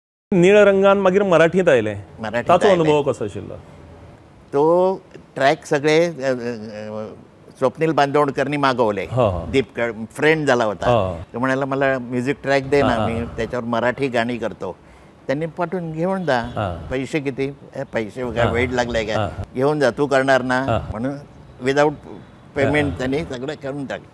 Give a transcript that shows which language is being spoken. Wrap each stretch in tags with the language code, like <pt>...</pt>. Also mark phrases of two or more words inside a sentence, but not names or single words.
<kok>नीळ रंगान मागीर मराठीत आयले, मराठीत ताचो आयले. अनुभव कसो आशिल्लो?</kok> <mr>तो ट्रॅक सगळे स्वप्नील बांदोडकरनी मागवले. दीप फ्रेंड झाला होता. तो म्हणाला मला म्युझिक ट्रॅक दे ना, मी त्याच्यावर मराठी गाणी करतो. त्यांनी पाठवून घेऊन जा. पैसे किती? पैसे वगैरे वेळ लागलाय काय, घेऊन जा, तू करणार ना म्हणून</mr> <en>without payment</en> <mr>त्यांनी सगळं करून टाकलं.</mr>